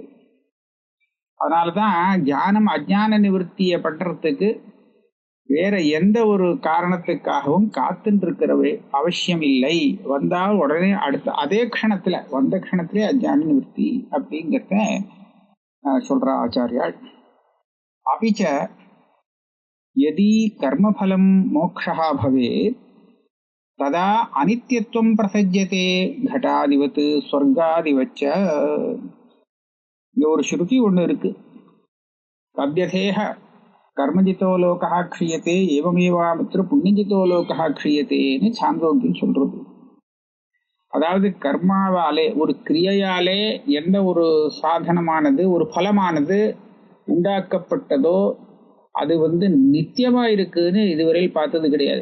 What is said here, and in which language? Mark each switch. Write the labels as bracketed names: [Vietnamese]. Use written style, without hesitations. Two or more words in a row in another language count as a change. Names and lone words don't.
[Tamil] அதனாலதான் ஞானம் அஜ்ஞான நிவர்த்தியை பண்றதுக்கு வேற எந்த ஒரு காரணத்துக்காகவும் காத்துட்டு இருக்கிறவே அவசியம் இல்லை. வந்தால் உடனே அடுத்த அதே க்ஷணத்துல வந்த க்ஷணத்திலே அஜ்ஞான நிவர்த்தி அப்படிங்கிறத சொல்ற ஆச்சாரியால். [Sanskrit] அபிச்ச यदि कर्मफलं मोक्षः भवेत् तदा अनित्यत्वं प्रसज्यते घटादिवत् स्वर्गादिवच्च. [Tamil] ஒரு ஸ்ருதி ஒன்று இருக்கு. [Sanskrit] कप्यदेह कर्मजितो लोकः क्षीयते एवमेवामुत्र पुण्यजितो लोकः क्षीयते [Tamil] சாந்தோக்கியம் சொல்றது. அதாவது கர்மாவாலே ஒரு கிரியையாலே எந்த ஒரு சாதனமானது ஒரு பலமானது உண்டாக்கப்பட்டதோ அது நித்தியமா இருக்குன்னு இதுவரையில் பார்த்தது கிடையாது.